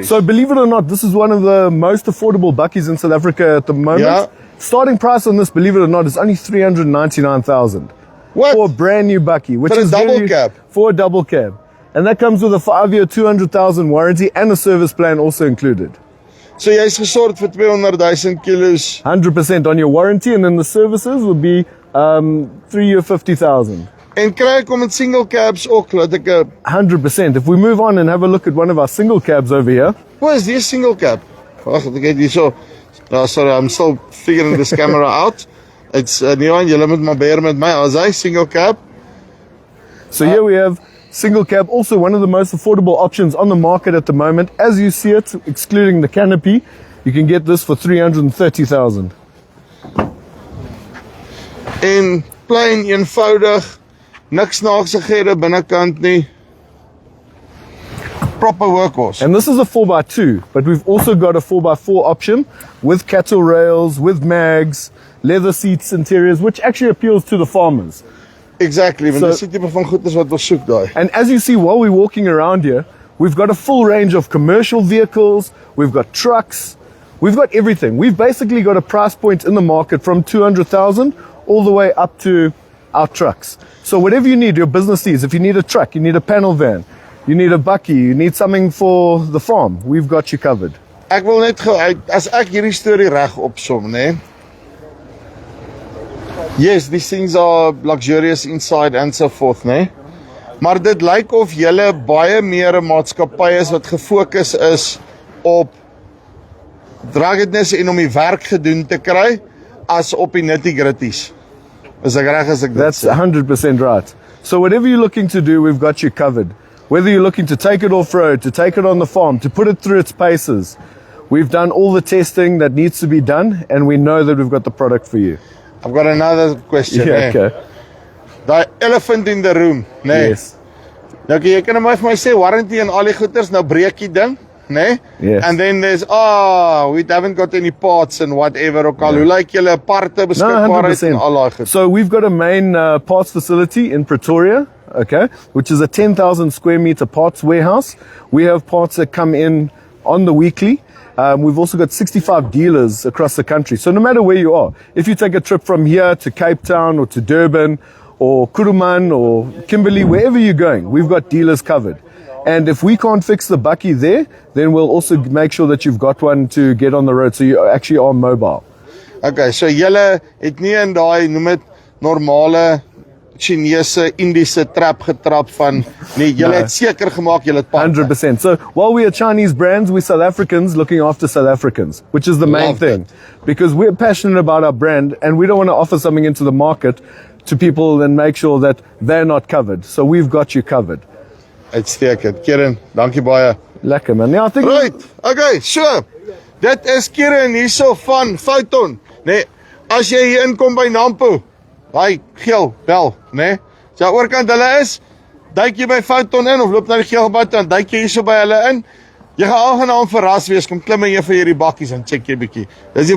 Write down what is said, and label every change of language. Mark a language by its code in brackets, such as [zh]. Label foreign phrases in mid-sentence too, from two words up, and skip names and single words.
[en] So believe it or not, this is one of the most affordable buckies in South Africa at the moment. Yeah. Starting price on this, believe it or not, is only 399,000 What? for a brand new bucky, which For a is double cab? For a double cab, and that comes with a 5-year, 200,000 warranty and a service plan also included. [af] So jy's gesorg vir 200,000 kilos. [en] 100% on your warranty, and then the services would be 3-year, 50,000. [af] En kry ek om met single cabs ook, laat ek [en] 100%. If we move on and have a look at one of our single cabs over here, What is this single cab? [af] Wag, ek het hierso. [en] Sorry, I'm still figuring this camera out. It's new one, [af] julle moet maar bear met my. As hy [en] single cab. so here we have single cab, also one of the most affordable options on the market at the moment. As you see it, excluding the canopy, you can get this for 330,000. [af] En plain eenvoudig, niks naaksigheid binnekant nie. [en] Proper workhorse. And this is a 4x2, but we've also got a 4x4 option with cattle rails, with mags, leather seats, interiors, which actually appeals to the farmers. Exactly, [af] want [en] So- [af] dis die tipe van goeders wat ons soek daai. [en] And as you see while we're walking around here, we've got a full range of commercial vehicles, we've got trucks, we've got everything. We've basically got a price point in the market from 200,000 all the way up to our trucks. So whatever you need, your business needs, if you need a truck, you need a panel van, you need a bucky, you need something for the farm, we've got you covered. [af] Ek wil net as ek hierdie storie reg opsom, né? [en] Yes, these things are luxurious inside and so forth, [af] né? Maar dit lyk of julle baie meer 'n maatskappy is wat gefokus is op ruggedness en om die werk gedoen te kry as op die nitty-gritties. Is ek reg as ek dit [en] That's [af] sê? [en] 100% right. So whatever you're looking to do, we've got you covered. Whether you're looking to take it off-road, to take it on the farm, to put it through its paces, we've done all the testing that needs to be done, and we know that we've got the product for you. I've got another question, Yeah, [af] né? [en] okay. Daai elephant in the room, [af] né? [en] Yes. [af] Nou jy kan maar vir my sê warranty en al die goeders, nou breek die ding, né? [en] Yes. And then there's we haven't got any parts and whatever [af] ook al. Hoe lyk julle aparte [en] No, [af] beskikbaarheid en al daai [en] 100%. [af] goed? [en] So we've got a main parts facility in Pretoria, okay, which is a 10,000 square meter parts warehouse. We have parts that come in on the weekly. We've also got 65 dealers across the country. So no matter where you are, if you take a trip from here to Cape Town or to Durban or Kuruman or Kimberley, wherever you're going, we've got dealers covered. And if we can't fix the bucky there, then we'll also make sure that you've got one to get on the road so you actually are mobile. [af] Okay, so julle het nie in daai noem dit normale Chinese Indiese trap getrap van nee, julle het seker gemaak julle het parte. [en] 100%. So while we are Chinese brands, we're South Africans looking after South Africans, which is the main Love thing. it. Because we're passionate about our brand and we don't want to offer something into the market to people and make sure that they're not covered. So we've got you covered. [af] Uitstekend. Kieran, dankie baie. Lekker man. [en] Yeah, I think Right. Okay, [af] so dit is Kieran hierso van Fouton, né? As jy hier inkom by Nampo, daai geel bel, né? So oorkant hulle is, duik jy by Fouton in of loop na die geel pad dan duik jy hierso by hulle in. Jy gaan aangenaam verras wees, kom klim in een van hierdie bakkies en check jy bietjie.